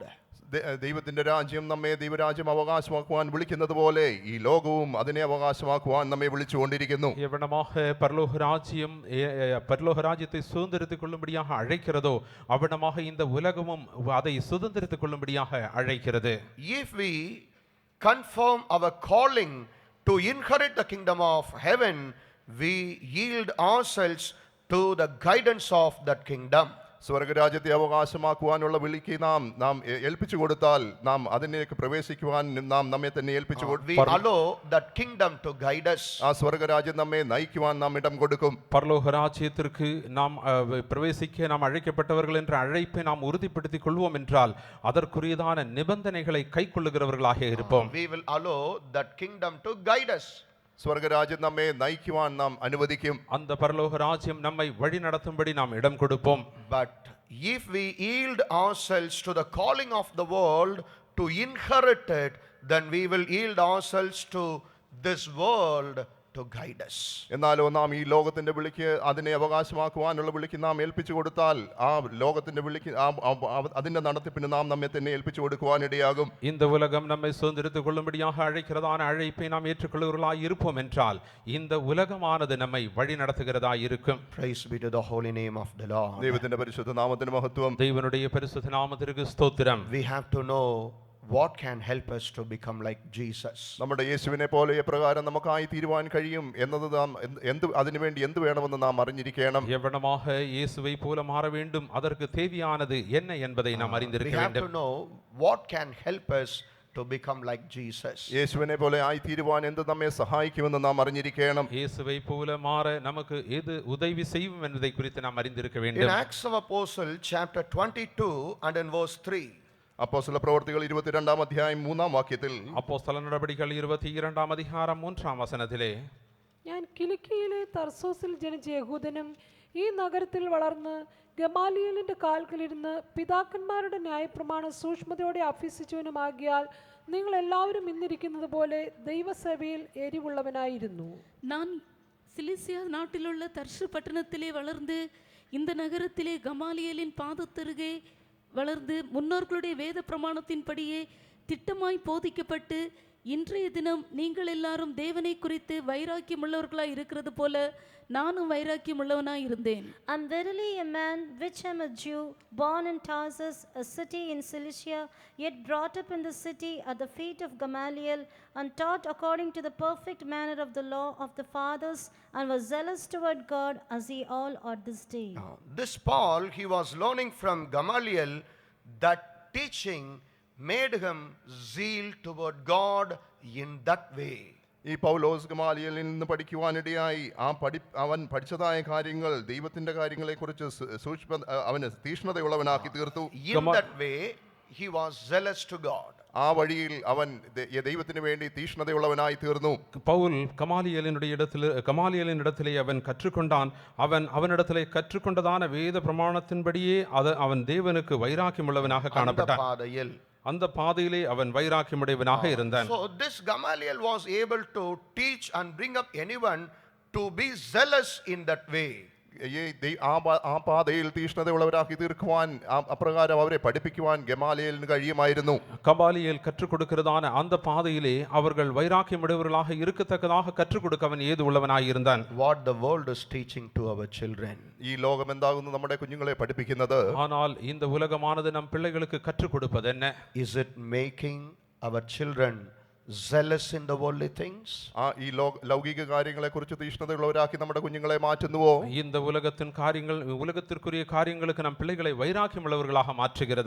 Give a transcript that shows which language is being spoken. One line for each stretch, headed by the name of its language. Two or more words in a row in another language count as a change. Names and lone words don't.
Malayalam: ദൈവത്തിന്റെ രാജ്യം നമ്മെ ദൈവരാജ്യം അവകാശമാക്കുവാൻ വിളിക്കുന്നത് പോലെ ഈ ലോകവും അതിനെ അവകാശമാക്കുവാൻ നമ്മെ വിളിച്ചുകൊണ്ടിരിക്കുന്നു.
Tamil: எவனமாக பரலோக ராஜ்யத்தை சுதந்திரித்துக் கொள்ளும்படியாக அழைக்கிறதோ அவனமாக இந்த உலகமும் அதை சுதந்திரித்துக் கொள்ளும்படியாக அழைக்கிறது.
English: If we confirm our calling to inherit the kingdom of heaven, we yield ourselves to the guidance of that kingdom.
Malayalam: സ്വർഗരാജ്യത്തെ അവകാശമാക്കുവാനുള്ള വിളിക്ക് നാം ഏൽപ്പിച്ചു കൊടുത്താൽ നാം അതിലേക്ക് പ്രവേശിക്കുവാൻ നാം നമ്മെ തന്നെ ഏൽപ്പിച്ചു
English: we allow that kingdom to guide us.
Malayalam: ആ സ്വർഗരാജ്യം നമ്മെ നയിക്കുവാൻ നാം ഇടം കൊടുക്കും.
Tamil: பரலோக ராஜ்யத்திற்கு நாம் பிரவேசிக்க நாம் அழைக்கப்பட்டவர்கள் என்ற அழைப்பை நாம் உறுதிப்படுத்திக் கொள்வோம் என்றால் அதற்குரியதான நிபந்தனைகளை கைக்கொள்ளுகிறவர்களாக இருப்போம்.
English: We will allow that kingdom to guide us.
Malayalam: സ്വർഗരാജ്യം നമ്മെ നയിക്കുവാൻ നാം അനുവദിക്കും.
Tamil: அந்த பரலோக ராஜ்யம் நம்மை வழி நடத்தும்படி நாம் இடம் கொடுப்போம்.
English: But if we yield ourselves to the calling of the world to inherit it, then we will yield ourselves to this world to guide us.
Malayalam: എന്നാലോ നാം ഈ ലോകത്തിന്റെ വിളിക്ക് അതിനെ അവകാശമാക്കുവാനുള്ള വിളിക്ക് നാം ഏൽപ്പിച്ചു കൊടുത്താൽ ആ ലോകത്തിന്റെ വിളിക്ക് അതിന്റെ നടത്തിപ്പിന് നാം നമ്മെ തന്നെ ഏൽപ്പിച്ചു കൊടുക്കുവാൻ ഇടയാകും.
Tamil: இந்த உலகம் நம்மை சுதந்திரித்துக் கொள்ளும்படியாக அழைக்கிறதான அழைப்பை நாம் ஏற்றுக்கொள்ளுகிறவர்களாய் இருப்போம் என்றால் இந்த உலகமானது நம்மை வழி நடத்துகிறதாய் இருக்கும்.
English: Praise be to the holy name of the Lord.
Malayalam: ദൈവത്തിന്റെ പരിശുദ്ധ നാമത്തിന് മഹത്വം.
Tamil: தேவனுடைய பரிசுத்த நாமத்திற்கு ஸ்தோத்திரம்.
English: We have to know what can help us to become like Jesus.
Malayalam: നമ്മുടെ യേശുവിനെ പോലെ എപ്രകാരം നമുക്കായി തീരുവാൻ കഴിയും എന്നത് നാം അതിനുവേണ്ടി എന്ത് വേണമെന്ന് നാം അറിഞ്ഞിരിക്കണം.
Tamil: எவ்வளமாக இயேசுவை போல மாற வேண்டும் அதற்கு தேவையானது என்ன என்பதை நாம்
English: We
Tamil: அறிந்திருக்க
English: have
Tamil: வேண்டும்.
English: to know what can help us to become like Jesus.
Malayalam: യേശുവിനെ പോലെ ആയി തീരുവാൻ എന്ത് നമ്മെ സഹായിക്കുമെന്ന് നാം അറിഞ്ഞിരിക്കണം.
Tamil: இயேசுவை போல மாற நமக்கு எது உதவி செய்யும் என்பதை குறித்து நாம் அறிந்திருக்க
English: In
Tamil: வேண்டும்.
English: Acts of Apostle chapter 22 and in verse 3.
Malayalam: അപ്പോസ്തല പ്രവർത്തികൾ 22-ാം അധ്യായം 3-ാം വാക്യത്തിൽ
Tamil: அப்போஸ்தல நடபடிகள் 22-ാം அதிகாரம் 3-ാം വചനത്തിലെ
Malayalam: ഞാൻ കിലിക്കിയിലെ തർസോസിൽ ജനിച്ച യഹൂദനും ഈ നഗരത്തിൽ വളർന്ന് ഗമാലിയേലിന്റെ കാൽക്കലിരുന്ന് പിതാക്കന്മാരുടെ ന്യായപ്രമാണം സൂക്ഷ്മതയോടെ അഭ്യസിച്ചവനുമാകിയാൽ നിങ്ങൾ എല്ലാവരും ഇന്നിരിക്കുന്നത് പോലെ ദൈവസഭയിൽ എരിവുള്ളവനായിരുന്നു.
Tamil: நான் சிலிசியா நாட்டிலுள்ள தர்ஷு பட்டணத்திலே வளர்ந்து இந்த நகரத்திலே கமாலியலின் பாதத்தருகே வளர்ந்து முன்னோர்களுடைய வேத பிரமாணத்தின்படியே திட்டமாய் போதிக்கப்பட்டு இன்றைய தினம் நீங்கள் எல்லாரும் தேவனை குறித்து வைராக்கியம் உள்ளவர்களாய் இருக்கிறது போல நானும் வைராக்கியம் உள்ளவனாய் இருந்தேன்.
English: And verily a man which am a Jew, born in Tarsus, a city in Cilicia, yet brought up in the city at the feet of Gamaliel, and taught according to the perfect manner of the law of the fathers, and was zealous toward God, as ye all are this day. This Paul, he was learning from Gamaliel. That teaching made him zeal toward God in that way.
Malayalam: ഈ പൗലോസ് ഗമാലിയലിൽ നിന്ന് പഠിക്കുവാനിടയായി അവൻ പഠിച്ചതായ കാര്യങ്ങൾ ദൈവത്തിന്റെ കാര്യങ്ങളെക്കുറിച്ച് അവന് തീക്ഷ്ണതയുള്ളവനാക്കി തീർത്തു.
English: In that way he was zealous to God.
Malayalam: ആ വഴിയിൽ അവൻ ദൈവത്തിന് വേണ്ടി തീക്ഷ്ണതയുള്ളവനായി തീർന്നു.
Tamil: பவுல் கமாலியலின் இடத்திலே அவன் கற்றுக்கொண்டான். அவனிடத்திலே கற்றுக்கொண்டதான வேத பிரமாணத்தின்படியே அவன் தேவனுக்கு வைராக்கியம் உள்ளவனாக காணப்பட்டான். அந்த பாதையிலே அவன் வைராக்கியமுடையவனாக இருந்தான்.
English: So this Gamaliel was able to teach and bring up anyone to be zealous in that way.
Malayalam: ആ പാതയിൽ തീക്ഷ്ണതയുള്ളവരാക്കി തീർക്കുവാൻ അപ്രകാരം അവരെ പഠിപ്പിക്കുവാൻ ഗമാലിയലിന് കഴിയുമായിരുന്നു.
Tamil: கமாலியேல் கற்றுக் கொடுக்கிறதான அந்த பாதையிலே அவர்கள் வைராக்கியமுடையவர்களாக இருக்கத்தக்கதாக கற்றுக் கொடுக்க அவன் ஏது உள்ளவனாய் இருந்தான்.
English: What the world is teaching to our children.
Malayalam: ഈ ലോകം എന്താകുന്നു നമ്മുടെ കുഞ്ഞുങ്ങളെ പഠിപ്പിക്കുന്നത്.
Tamil: ஆனால் இந்த உலகமானது நம் பிள்ளைகளுக்கு கற்றுக் கொடுப்பது என்ன?
English: Is it making our children zealous in the worldly things?
Malayalam: ഈ ലൗകിക കാര്യങ്ങളെ കുറിച്ച് തീക്ഷ്ണതയുള്ളവരാക്കി നമ്മുടെ കുഞ്ഞുങ്ങളെ മാറ്റുന്നുവോ?
Tamil: இந்த உலகத்தின் காரியங்கள் உலகத்திற்குரிய காரியங்களுக்கு நம் பிள்ளைகளை வைராக்கியமுள்ளவர்களாக மாற்றுகிறதா?